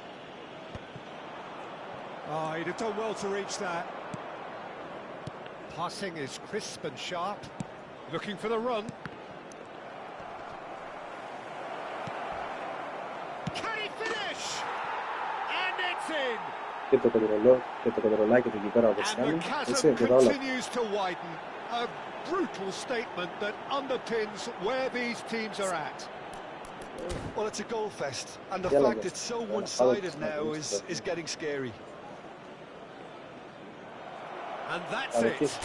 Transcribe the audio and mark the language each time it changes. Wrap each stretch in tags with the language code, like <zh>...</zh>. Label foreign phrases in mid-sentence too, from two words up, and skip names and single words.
<en>Oh, he'd have done well to reach that. Passing is crisp and sharp, looking for the run. Can he finish? And it's in!</en> <el>Και το κοντρολάκι του εκεί πέρα από</el> <en>And the chasm continues to widen. A brutal statement that underpins where these teams are at. Well, it's a goal fest, and the fact it's so one-sided now is getting scary. And that's it.</en>